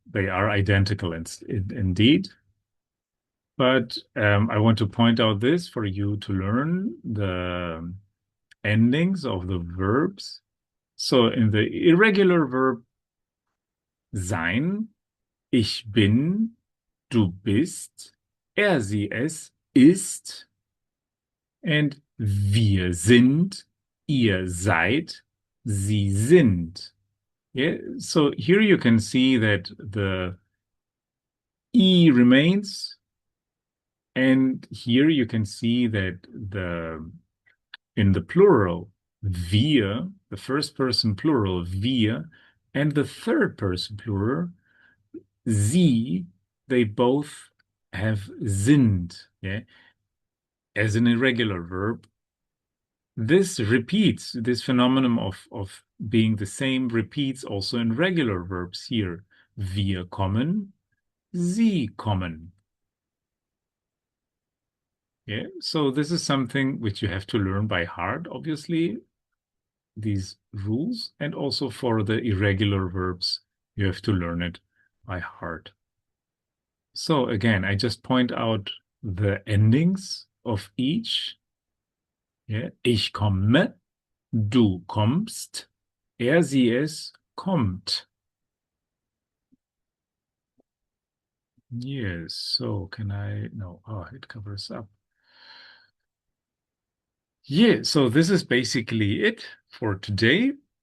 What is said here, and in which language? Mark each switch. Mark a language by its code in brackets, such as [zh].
[en] They are identical indeed. But I want to point out this for you to learn the endings of the verbs. So in the irregular verb [de] sein, ich bin, du bist, er, sie, es ist, and wir sind, ihr seid, sie sind. [en] Yeah, so here you can see that the E remains, and here you can see that in the plural, wir, the first person plural, wir, and the third person plural, sie, they both have sind, yeah, as an irregular verb. This repeats, this phenomenon of being the same repeats also in regular verbs here. [de] Wir kommen, sie kommen. [en] Yeah, so this is something which you have to learn by heart, obviously, these rules, and also for the irregular verbs, you have to learn it by heart. So again, I just point out the endings of each. [de] Yeah, ich komme, du kommst, er, sie, es kommt. [en] Yes, so can I, no, oh, it covers up. Yeah, so this is basically it for today.